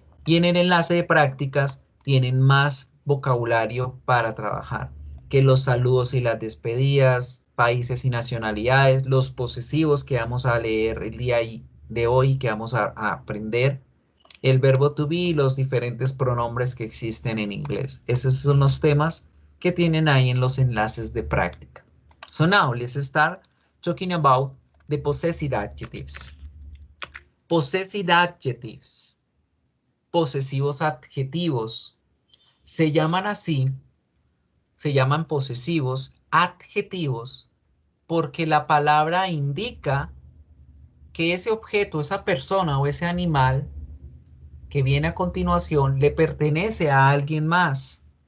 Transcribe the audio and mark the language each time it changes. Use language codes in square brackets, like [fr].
[es] Y en el enlace de prácticas tienen más vocabulario para trabajar, que los saludos y las despedidas, países y nacionalidades, los posesivos que vamos a leer el día de hoy, que vamos a aprender, el verbo to be y los diferentes pronombres que existen en inglés. Esos son los temas que tienen ahí en los enlaces de práctica. [en] So now let's start talking about the possessive adjectives. Possessive adjectives, [es] posesivos adjetivos, se llaman así, se llaman posesivos adjetivos porque la palabra indica que ese objeto, esa persona o ese animal que viene a continuación le pertenece a alguien más.